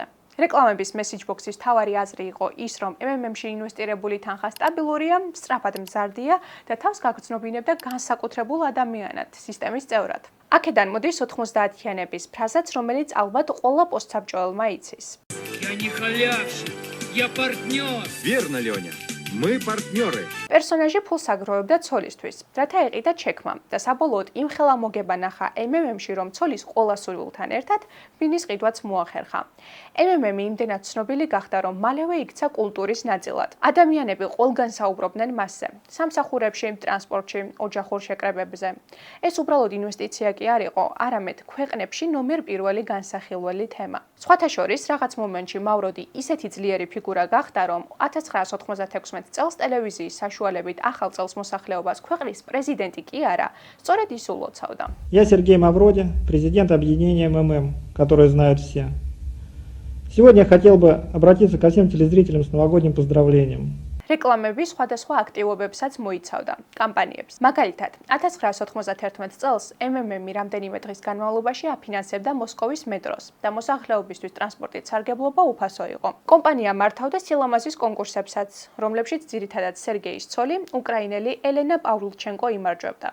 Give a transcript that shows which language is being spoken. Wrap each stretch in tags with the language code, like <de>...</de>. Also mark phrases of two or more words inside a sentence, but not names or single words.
<ka>რეკლამების</ka> <en>message box-</en> <ka>ის თავარი აზრი იყო ის, რომ MMM-ში ინვესტირებული თანხა სტაბილურია, სწრაფად მზარდია და თავს გაგრძნობინებდა განსაკუთრებულ ადამიანად, სისტემის წევრად. აქედან მოდის 90-იანების ფრაზაც, რომელიც ალბათ ყველა პოსტსაბჭოელმა იცის.</ka> <ru>Я не халявщик, я партнер. Верно, Леня. Мы партнеры.</ru> <ka>პერსონაჟი ფულს აგროვებდა ცოლისთვის, რათა ეყიდა ჩექმა და საბოლოოდ იმ ხელა მოგება ნახა MMM-ში, რომ ცოლის ყველა სურვილთან ერთად ბინის ყიდვაც მოახერხა. MMM-ი იმდენად ცნობილი გახდა, რომ მალევე იქცა კულტურის ნაწილად. ადამიანები ყველგან საუბრობდნენ მასზე, სამსახურებში, ტრანსპორტში, ოჯახურ შეკრებებზე. ეს უბრალოდ ინვესტიცია კი არ იყო, არამედ ქვეყნებში ნომერ პირველი განსახილველი თემა. სხვათა შორის, რაღაც მომენტში მავროდი ისეთი ძლიერი ფიგურა გახდა, რომ 1996 წელს ტელევიზიის საშუალებით ახალ წელს მოსახლეობას ქვეყნის პრეზიდენტი კი არა, სწორედ ის ულოცავდა.</ka> <ru>Я Сергей Мавроди, президент объединения МММ, которое знают все. Сегодня я хотел бы обратиться ко всем телезрителям с новогодним поздравлением.</ru> <ka>რეკლამები სხვადასხვა აქტივობებსაც მოიცავდა, კამპანიებს. მაგალითად, 1991 წელს MMM-ი რამდენიმე დღის განმავლობაში აფინანსებდა მოსკოვის მეტროს და მოსახლეობისთვის ტრანსპორტით სარგებლობა უფასო იყო. კომპანია მართავდა სილამაზის კონკურსებსაც, რომლებშიც ძირითადად სერგეის ცოლი, უკრაინელი ელენა პავლუჩენკო იმარჯვებდა.</ka>